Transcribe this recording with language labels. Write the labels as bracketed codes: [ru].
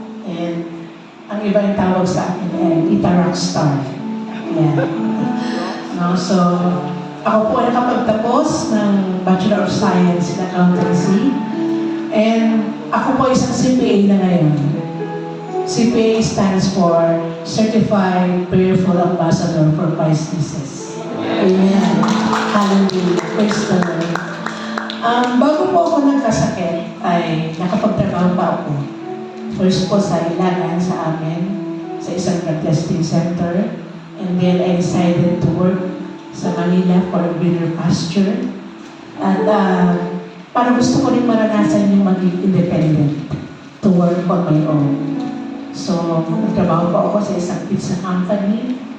[tl] And ang iba yung tawag sa akin ay Ita Rockstar. Yeah. No, so, ako po ay nakapagtapos ng Bachelor of Science in Accountancy. And ako po isang CPA na ngayon. [en] CPA stands for Certified Prayerful Ambassador for Christ Jesus. Amen. Hallelujah. Praise the Lord. [tl] Bago po ako nagkasakit, ay nakapagtrabaho pa ako. First po sa Ilagan sa amin, sa isang drug testing center. [en] And then I decided to work sa Manila for a greener pasture. [tl] At parang gusto ko rin maranasan yung maging [en] independent to work on my own. [tl] So, nagtrabaho po ako sa isang pizza company.